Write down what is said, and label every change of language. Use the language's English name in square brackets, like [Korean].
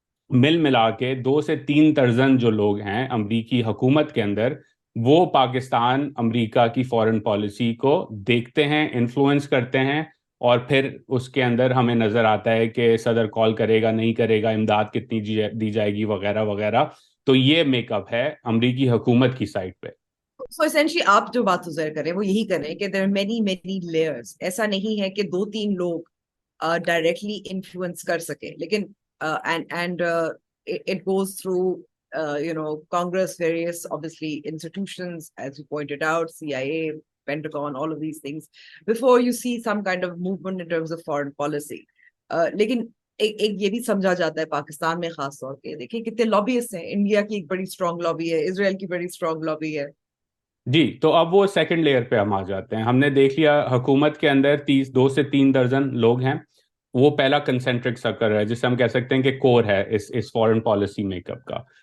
[Urdu] مل ملا کے 2 سے 3 درجن جو لوگ ہیں امریکی حکومت کے اندر, وہ پاکستان امریکہ کی فورن پالیسی کو دیکھتے ہیں, انفلوئنس کرتے ہیں, اور پھر اس کے اندر ہمیں نظر آتا ہے کہ صدر کال کرے گا نہیں کرے گا, امداد کتنی دی جائے گی وغیرہ وغیرہ. تو یہ میک اپ ہے امریکی حکومت کی سائٹ پہ. [English] So essentially [Urdu] آپ جو بات ظاہر کریں وہ یہی کریں کہ [English] there are many layers. [Urdu] ایسا نہیں ہے کہ 2-3 لوگ ڈائریکٹلی انفلوئنس کر سکے, لیکن [English] and it goes through Congress, various obviously institutions, as you pointed out, CIA, Pentagon, all of these things, before you see some kind of movement in terms of foreign policy. [Urdu] لیکن ایک یہ بھی سمجھا جاتا ہے پاکستان میں خاص طور پہ, دیکھیں کتنے لابیسٹ ہیں. انڈیا کی ایک بڑی اسٹرانگ لابی ہے, اسرائیل کی بڑی اسٹرانگ لابی ہے. جی, تو اب وہ سیکنڈ لیئر پہ ہم آ جاتے ہیں. ہم نے دیکھ لیا حکومت کے اندر 2 سے 3 درجن لوگ ہیں, وہ پہلا کنسنٹرک سرکل ہے جسے ہم کہہ سکتے ہیں کہ کور ہے اس فورن پالیسی میک اپ کا.